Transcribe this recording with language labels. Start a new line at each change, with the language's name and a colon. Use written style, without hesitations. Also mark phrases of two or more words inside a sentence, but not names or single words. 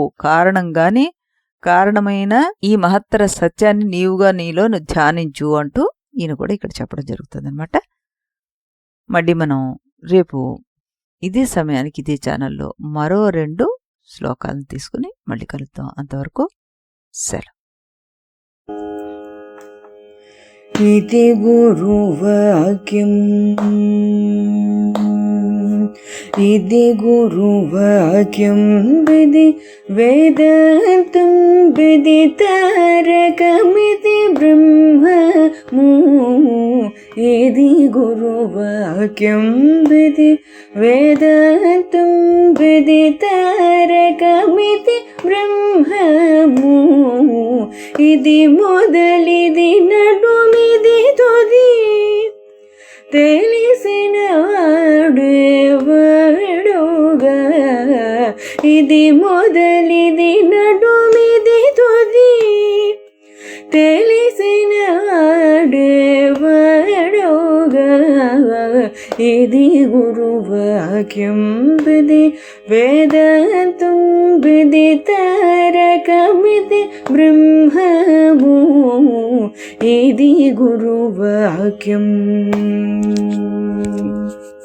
Telugu: కారణంగాని కారణమైన ఈ మహత్తర సత్యాన్ని నీవుగా నీలో ధ్యానించు అంటూ ఈయన కూడా ఇక్కడ చెప్పడం జరుగుతుందన్నమాట. మళ్ళీ మనం రేపు ఇదే సమయానికి ఇదే ఛానల్లో మరో 2 శ్లోకాలను తీసుకుని మళ్ళీ కలుద్దాం. అంతవరకు సెలవు. ఇది గురువాక్యము ఇది గురువాక్యం విధి వేదాంతం విదితారకమితి బ్రహ్మము ఇది గురువాక్యం విధి వేదాంతం విదితారకమితి బ్రహ్మము ఇది మొదలిది నడుమిది తుది తెలిసిన వాడేవాడుగా ఇది మొదలిది నడుమిది తుది తెలిసిన వాడేవాడుగా ఇది గురువాక్యం విధి వేదాంతం విదితారకమితి బ్రహ్మము ఇది గురువాక్యం.